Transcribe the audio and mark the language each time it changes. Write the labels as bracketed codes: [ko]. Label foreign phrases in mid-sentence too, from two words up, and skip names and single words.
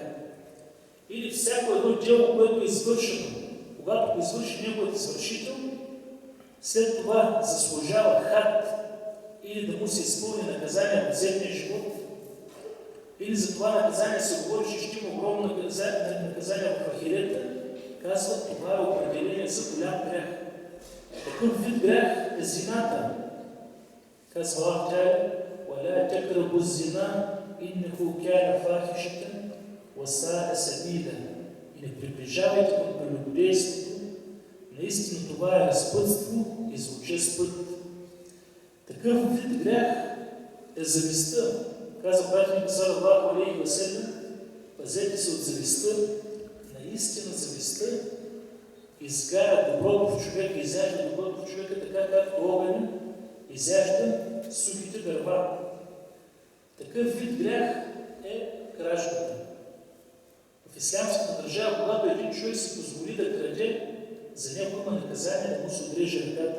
[bg] Или всяко едно дело, което е извършено, когато го извърши неговият извършител, след това заслужава хад или да му се изпълни наказание в земния живот, или за това наказание се говори, че ще има огромно наказание в ахирета, казва, това е определение за голям грях. Такъв вид грях е зината. Казва Аллах Тяля: [ar] وَلَا تَقْرَبُوا الزِّنَا إِنَّهُ كَانَ فَاحِشَةً وَسَاءَ سَبِيلًا. [bg] И не приближавайте към прелюбодейството, наистина това е разпътство и злочест път. Такъв вид грях е завистта. Каза пратеникът [ar] صلى الله عليه وسلم: [bg] пазете се от завистта. Наистина завистта изгаря доброто в човека, изяжда доброто в човека, така както огън изяжда сухите дърва. Такъв вид грях е кражбата. В ислямската държава, когато един човек си позволи да краде, за него има наказание да му се отреже ръката.